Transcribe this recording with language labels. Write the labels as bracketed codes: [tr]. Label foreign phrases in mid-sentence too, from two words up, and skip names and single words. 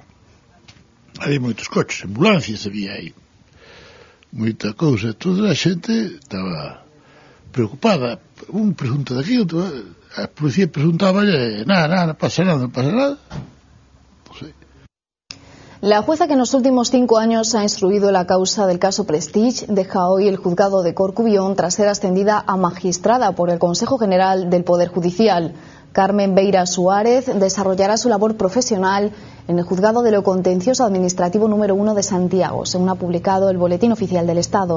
[gl] Había moitos coches, ambulancias había aí, moita cousa, toda a xente estaba preocupada. Un pregunta daqui, outro, a policía preguntáballe, nada, non pasa nada. Non sei. [es] La jueza que en los últimos 5 años ha instruido la causa del caso Prestige deja hoy el juzgado de Corcubión tras ser ascendida a magistrada por el Consejo General del Poder Judicial. Carmen Beira Suárez desarrollará su labor profesional en el Juzgado de lo Contencioso Administrativo número 1 de Santiago, según ha publicado el Boletín Oficial del Estado.